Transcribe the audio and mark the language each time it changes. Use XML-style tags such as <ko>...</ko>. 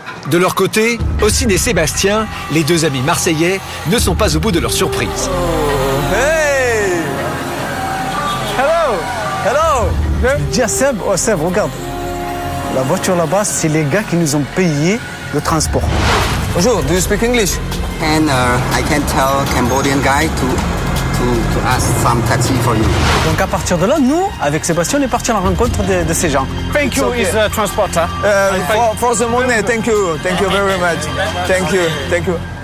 <fr>De leur côté, Ossine et Sébastien, les deux amis marseillais, ne sont pas au bout de leur surprise.</fr> <en>Hey! Hello! Hello!</en> <fr>Dis à Seb, oh Seb, regarde. La voiture là-bas, c'est les gars qui nous ont payé le transport.</fr> <en>Bonjour, do you speak English? And I can tell Cambodian guy to ask some taxi for you.</en> <fr>Donc à partir de là, nous, avec Sébastien, on est partis à la rencontre de ces gens.</fr> <en>Thank you, okay. is a transporter. For the money, thank you very much. Thank you.</en>